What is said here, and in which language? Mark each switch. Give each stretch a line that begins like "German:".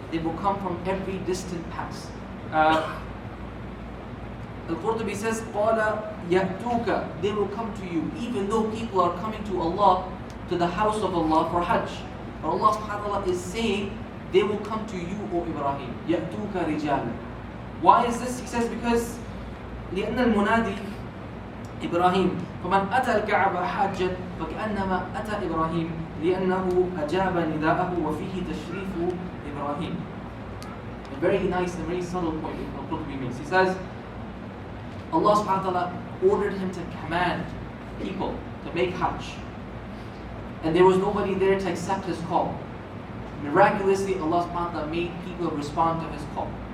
English: They will come from every distant pass. Al-Qurtubi says,
Arabic: قَالَ يَأْتُوكَ.
English: They will come to you, even though people are coming to Allah, to the house of Allah for Hajj. But Allah subhanahu wa ta'ala is saying, they will come to you, O Ibrahim.
Arabic: يَأْتُوكَ رِجَالًا.
English: Why is this? He says, because
Arabic: لأن المنادي إبراهيم فمن أتى الكعبة حاجا فكأنما أتى إبراهيم لأنه أجاب نداءه وفيه تشريف إبراهيم.
English: A very nice and very subtle point Al-Qurtubi makes. He says, Allah subhanahu wa ta'ala ordered him to command people to make Hajj. And there was nobody there to accept his call. Miraculously, Allah subhanahu wa ta'ala made people respond to his call.